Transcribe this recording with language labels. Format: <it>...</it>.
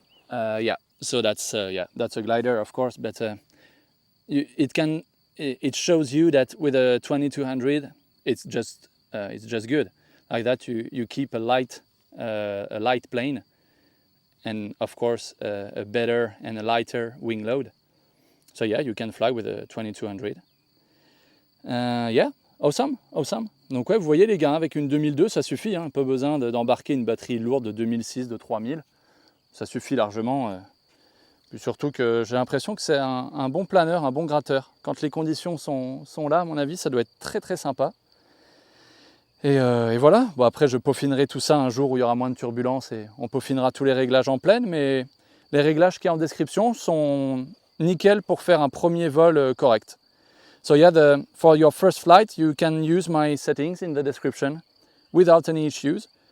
<en>Yeah, so that's a glider, of course, but it shows you that with a 2200 it's just good. Like that, you keep a light plane, and of course a better and a lighter wing load. So yeah, you can fly with a 2200. Yeah, awesome.</en> <fr>Donc ouais, vous voyez les gars, avec une 2002 ça suffit, hein, pas besoin d'embarquer une batterie lourde de 2006, de 3000. Ça suffit largement. Puis surtout que j'ai l'impression que c'est un bon planeur, un bon gratteur. Quand les conditions sont là, à mon avis, ça doit être très très sympa. Et voilà. Bon, après, je peaufinerai tout ça un jour où il y aura moins de turbulences et on peaufinera tous les réglages en pleine. Mais les réglages qui sont en description sont nickel pour faire un premier vol correct.</fr> <en>So yeah, for your first flight, you can use my settings in the description without any issues.</en>